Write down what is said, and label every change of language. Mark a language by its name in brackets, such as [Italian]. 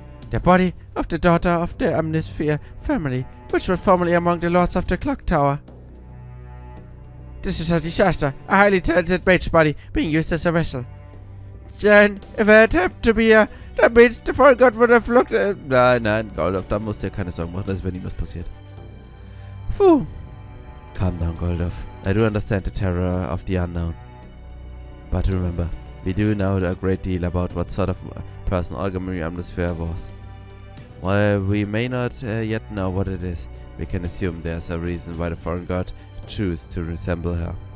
[English] The body of the daughter of the Amnosphere family, which was formerly among the lords of the Clock Tower. This is a disaster, a highly talented mage body being used as a vessel. Then, if it happened to be that means the foreign god would have looked at... [German] Nein, Goldolf, da musst du dir keine Sorgen machen, dass wenn nie was passiert. [English] Puh. Calm down, Goldolf. I do understand the terror of the unknown. But remember, we do know a great deal about what sort of person Olga Marie Amnosphere was. While we may not yet know what it is, we can assume there's a reason why the foreign god chose to resemble her.